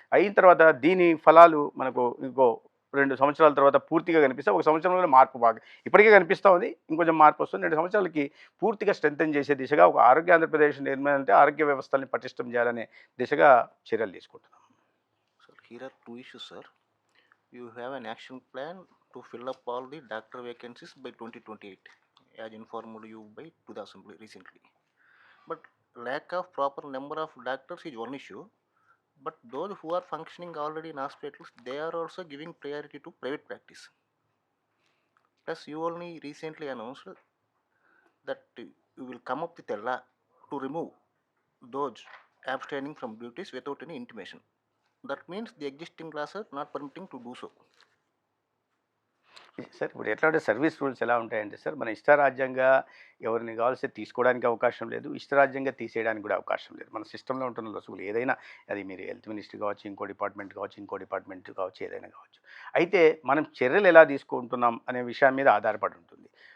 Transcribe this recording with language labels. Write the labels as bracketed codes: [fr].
[te] అయిన తర్వాత దీని ఫలాలు మనకు ఇంకో 2 సంవత్సరాల తర్వాత పూర్తిగా కనిపిస్తాయి. ఒక సంవత్సరంలో మార్పు బాగా ఇప్పటికే కనిపిస్తూ ఉంది. ఇంకొంచెం మార్పు వస్తుంది. 2 సంవత్సరాలకి పూర్తిగా స్ట్రెంథెన్ చేసే దిశగా ఒక ఆరోగ్య ఆంధ్రప్రదేశ్ నిర్మాణం అంటే ఆరోగ్య వ్యవస్థల్ని పటిష్టం చేయాలనే దిశగా చర్యలు తీసుకుంటున్నాం. [en] So here are two issues, sir. You have an action plan to fill up all the doctor vacancies by 2028, as informed you by to the assembly recently. But lack of proper number of doctors is one issue. But those who are functioning already in hospitals, they are also giving priority to private practice. Plus, you only recently announced that you will come up with a law to remove those abstaining from duties without any intimation. That means the existing laws are not permitting to do so. [te] Sir ఇప్పుడు ఎట్లా అంటే service rules ఎలా ఉంటాయంటే sir, మన ఇష్టారాజ్యంగా ఎవరిని కావాల్సి తీసుకోవడానికి అవకాశం లేదు, ఇష్టారాజ్యంగా తీసేయడానికి కూడా అవకాశం లేదు. మన సిస్టంలో ఉంటున్న లొసుగులు ఏదైనా, అది మీరు హెల్త్ మినిస్ట్రీ కావచ్చు, ఇంకో డిపార్ట్మెంట్ కావచ్చు, ఏదైనా కావచ్చు. అయితే మనం చర్యలు ఎలా తీసుకుంటున్నాం అనే విషయం మీద ఆధారపడి ఉంటుంది.